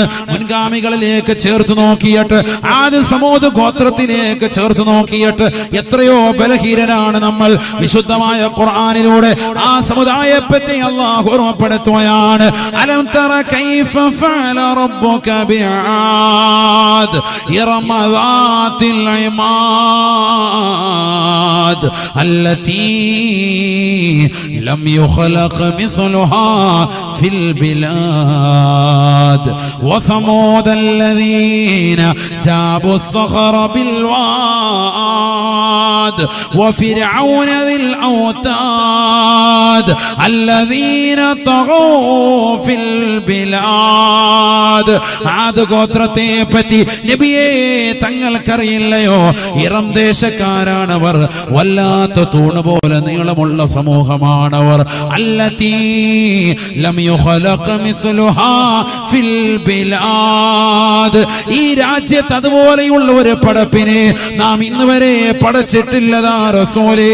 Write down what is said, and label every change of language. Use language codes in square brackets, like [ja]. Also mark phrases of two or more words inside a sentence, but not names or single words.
[ml] മുൻഗാമികളിലേക്ക് ചേർത്ത് നോക്കിയിട്ട്, ആദ്യ സമൂഹ ഗോത്രത്തിലേക്ക് ചേർത്ത് നോക്കിയിട്ട് എത്രയോ ബലഹീനരാണ് നമ്മൾ. വിശുദ്ധമായ ഖുർആനിലൂടെ ആ സമുദായത്തെ അല്ലാഹു ഓർമ്മപ്പെടുത്തുകയാണ്. [ar] ألم تر كيف فعل ربك بعاد إرم ذات ഇമാദ് التي لم يخلق مثلها في البلاد وثمود الذين جابوا الصخر بالواد وفرعون ذي الأوتاد الذين طغوا في البلاد. [ml] ആദ് ഗോത്രത്തെ പറ്റി നബിയേ തങ്ങൾക്കറിയില്ലയോ? ഇറം ദേശക്കാരാണവർ, വല്ലാത്ത തൂണ് പോലെ നീളമുള്ള സമൂഹമാണവർ. [ar] التي لم يخلق مثلها في البلاد, [ml] ഈ രാജ്യത്ത് അതുപോലെയുള്ള ഒരു പടപ്പിനെ നാം ഇന്ന് വരെ പടച്ചിട്ടില്ലതാ റസൂലേ.